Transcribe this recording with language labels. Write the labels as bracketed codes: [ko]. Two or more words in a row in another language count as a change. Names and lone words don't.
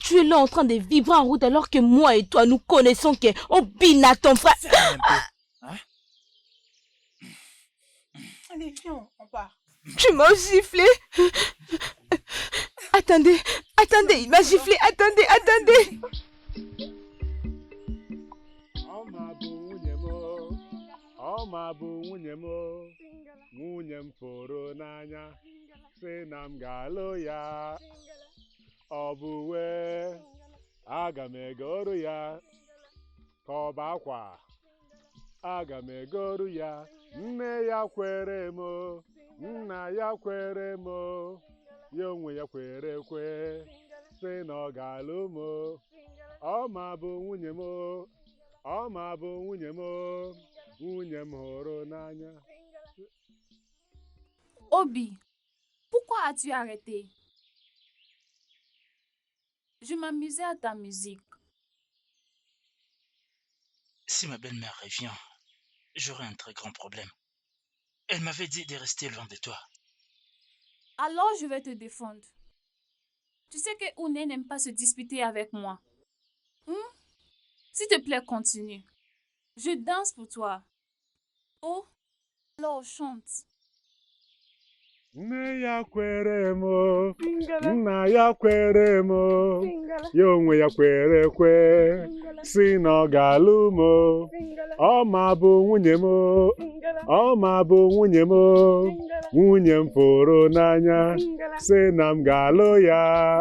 [fr] Tu es là en train de vibrer en route alors que moi et toi, nous connaissons que Obina, ton frère... Allez, viens, on part. Tu m'as giflé. Attendez, il m'a giflé. Attendez. [ig] Ọma bụ nwunye m, nwunye m fụrụ n'anya, sị na m ga-alụ ya. Ọ bụ wee, aga m egoro ya, ka ọ bụ akwa, aga m egoro ya. Nne ya kwere m, nna ya kwere m, ya onwe ya kwere ekwe, sị na ọ ga-alụ m. Ọma bụ nwunye m, ọma bụ nwunye m. [fr] Obi, pourquoi as-tu arrêté? Je m'amusais à ta musique. Si ma belle-mère revient, j'aurai un très grand problème. Elle m'avait dit de rester loin de toi. Alors je vais te défendre. Tu sais que Oune n'aime pas se disputer avec moi. S'il te plaît, continue. Je danse pour toi. Oh, alors chante. [ig] Nne ya kwere m, nna ya kwere m, ya onwe ya kwere ekwe, si na ọ ga-alụ m. Ọma bụ nwunye m, ọma bụ nwunye m, nwunye m fụrụ n'anya, si na m ga-alụ ya.